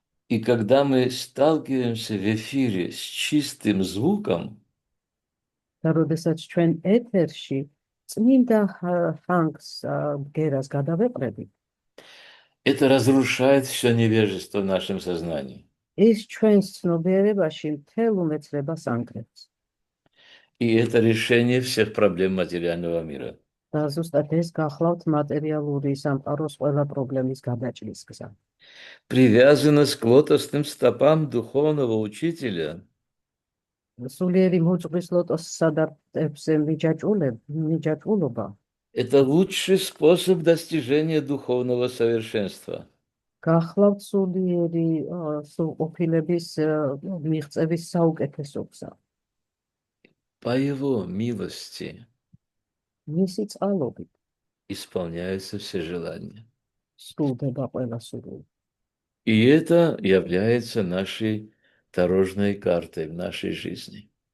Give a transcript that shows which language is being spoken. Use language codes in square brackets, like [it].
[ru] И когда мы сталкиваемся в эфире с чистым звуком, [ka] და როდესაც ჩვენ ეთერში წმინდა ხანგს ბგერას გადავეყრებით, [ru] Это разрушает все невежество в нашем сознании. [ka] ის ჩვენს ცნობიერებაში მთელ უმეცრებას ანგრევს. [ru] И это решение всех проблем материального мира. [ka] და ზუსტად ეს გახლავთ მატერიალური სამყაროს ყველა პრობლემის გადაჭრის გზა. [ru] Привязанность к лотосным стопам духовного учителя [ka] სულიერი მოძღვრის ლოტოს სადარტებზე მიჯაჭვულობა [ru] – это лучший способ достижения духовного совершенства. [ka] გახლავთ სულიერი სრულყოფილების მიღწევის საუკეთესო გზა. [ru] По его милости [ka] მისი წყალობით [ru] исполняются все желания. [ka] სრულდება ყველა სურვილი. [ru] И это является нашей дорожной картой в нашей жизни.